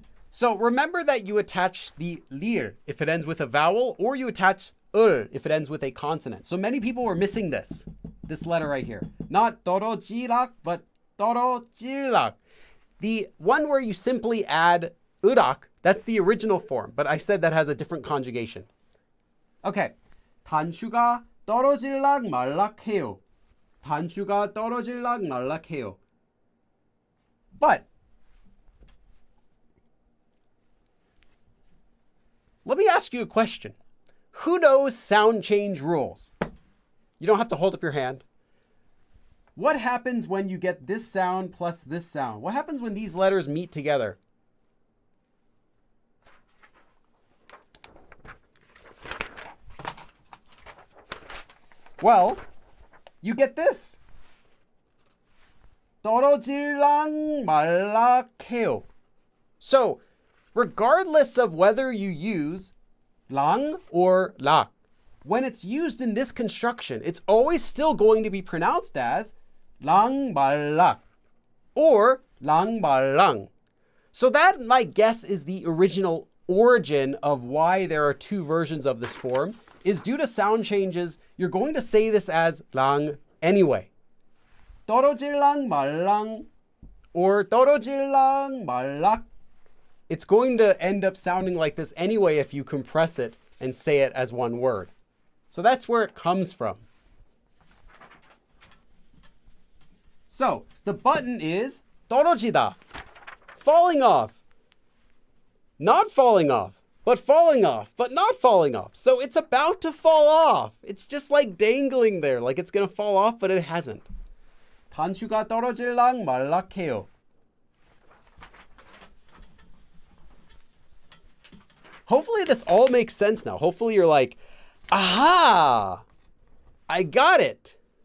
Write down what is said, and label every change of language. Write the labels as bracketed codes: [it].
[en] So remember that you attach the lir if it ends with a vowel, or you attach if it ends with a consonant. So many people were missing this letter right here. Not 떨어지락, but 떨어질락. The one where you simply add 으락, that's the original form, but I said that has a different conjugation. Okay. [ko] 단추가 떨어질락 말락해요. 단추가 떨어질락 말락해요. [en] But let me ask you a question. Who knows sound change rules? You don't have to hold up your hand. What happens when you get this sound plus this sound? What happens when these letters meet together? Well, you get this. [ko] 떨어질랑 말락해요. [en] So, regardless of whether you use lang or lak, when it's used in this construction, it's always still going to be pronounced as lang 말락 or lang 말랑. So that, my guess, is the original origin of why there are two versions of this form, is due to sound changes. You're going to say this as lang anyway. [ko] 떨어질랑 말랑 or 떨어질랑 말락. [en] It's going to end up sounding like this anyway if you compress it and say it as one word. So that's where it comes from. So the button is 떨어지다, falling off. Not falling off, but falling off, but not falling off. So it's about to fall off. It's just like dangling there, like it's going to fall off, but it hasn't. [ko] 단추가 떨어질랑 말락해요. [en] Hopefully this all makes sense now. Hopefully you're like, aha, I got it.